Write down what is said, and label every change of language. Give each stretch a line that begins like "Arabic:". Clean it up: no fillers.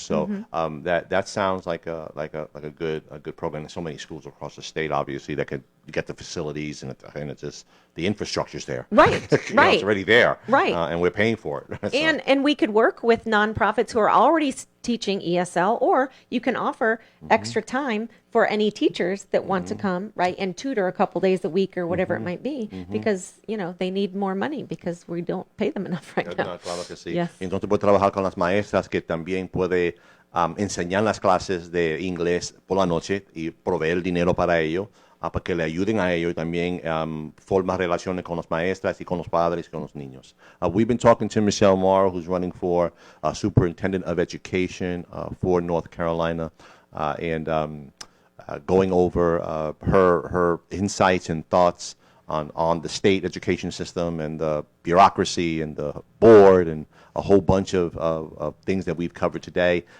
English: So that sounds like a good program. There's so many schools across the state, obviously, that could get the facilities and it's just the infrastructure's there. Right, You know, right. it's already there. Right. And we're paying for it. So, And we could work with nonprofits who are already teaching ESL, or you can offer extra time for any teachers that want to come, right, and tutor a couple days a week or whatever it might be, because they need more money because we don't pay them enough right now.
Spanish: no, claro que sí.
English: Yes.
Spanish: Entonces puede trabajar con las maestras que también puede enseñar las clases de inglés por la noche y proveer dinero para ello, para que le ayuden a ellos y también formar relaciones con las maestras y con los padres y con los niños.
English: We've been talking to Michele Morrow, who's running for Superintendent of Education for North Carolina, and going over her insights and thoughts on the state education system and the bureaucracy and the board and a whole bunch of things that we've covered today.